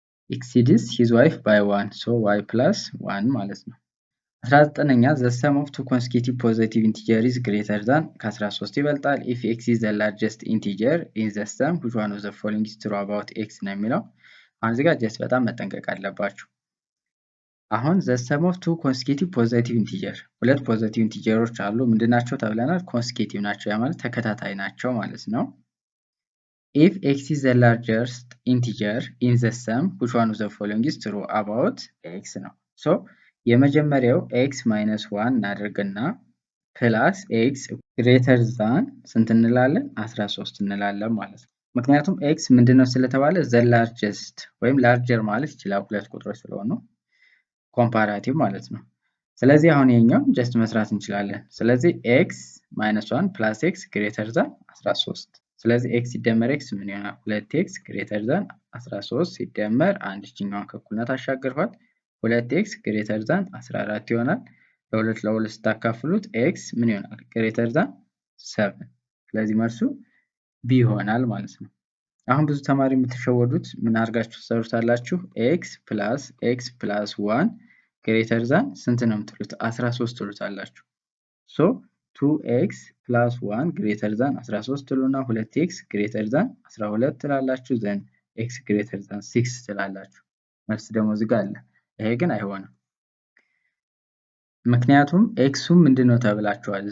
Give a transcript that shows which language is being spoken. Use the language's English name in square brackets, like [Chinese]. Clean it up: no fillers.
[English] exceeds his wife by 1 so y plus 1 [Amharic] ማለት ነው። [English] 19ኛ the sum of two consecutive positive integer is greater than [Amharic] ከ13 ይበልጣል [English] if x is the largest integer in the sum which one of the following is true about x [Amharic] ነው የሚለው። አሁን እዚህ ጋር ጀስት በጣም መጠንቀቅ አለባችሁ። አሁን [English] the sum of two consecutive positive integer [Amharic] ሁለት ፖዚቲቭ ኢንቲጀሮች አሉ ምንድናቸው ተብለናል? ኮንሴኪቲቭ ናቸው ያ ማለት ተከታታይ ናቸው ማለት ነው። [English] if x is the largest integer in the sum which one of the following is true about x ነው። so [Amharic] የመጀመሪያው [English] x minus 1 [Amharic] እናደርግና [English] plus x greater than [Amharic] ስንት እንላለን? 13 እንላለን ማለት ነው። ምክንያቱም x ምንድነው ስለተባለ the largest ወይም larger ማለት ይችላል ሁለት ቁጥሮች ስለሆኑ ኮምፓራቲቭ ማለት ነው። ስለዚህ አሁን ይሄኛው ጀስት መስራት እንችላለን። ስለዚህ [English] x minus 1 plus x greater than 13 [Amharic] ስለዚህ x ሲደመር x ምን ይሆናል? [English] 2x greater than 13 [Amharic] ሲደመር አንድ እችኛዋን ከእኩልነት አሻግሯት [English] 2x greater than 14 [Amharic] ይሆናል። ለሁለት ለሁለት ስታካፍሉት x ምን ይሆናል? greater than 7 ስለዚህ መልሱ b ይሆናል ማለት ነው። አሁን ብዙ ተማሪ የምትሸወዱት ምን አድርጋችሁ ትሰሩታላችሁ? [English] x plus 1 greater than ስንት ነው የምትሉት? [Amharic] 13 ትሉታላችሁ። [English] so 2x plus 1 greater than 13 [Amharic] ትሉና [English] 2x greater than 12 [Amharic] ትላላችሁ [English] then x greater than 6 [Amharic] ትላላችሁ። መልስ ደግሞ እዚህ ጋር አለ። ይሄ ግን አይሆንም። ምክንያቱም x ምንድነው ተብላችኋል?